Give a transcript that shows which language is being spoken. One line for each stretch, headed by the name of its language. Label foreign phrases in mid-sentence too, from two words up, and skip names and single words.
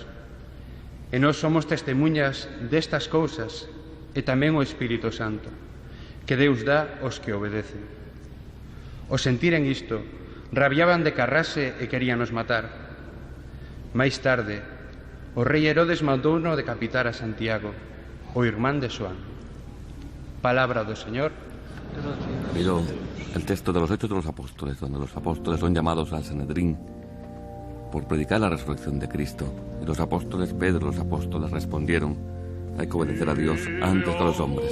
Galician: E nós somos testemunhas destas cousas e tamén o Espírito Santo, que Deus dá aos que obedecen. Ao sentiren isto, rabiaban de carrase e queríanos matar. Máis tarde, o rei Herodes mandouno decapitar a Santiago, o irmán de Xoán. Palabra do Señor.
Spanish: Pero el texto de los Hechos de los Apóstoles, donde los apóstoles son llamados al Sanedrín por predicar la resurrección de Cristo. Y los apóstoles, Pedro y los apóstoles respondieron: hay que obedecer a Dios antes que a los hombres.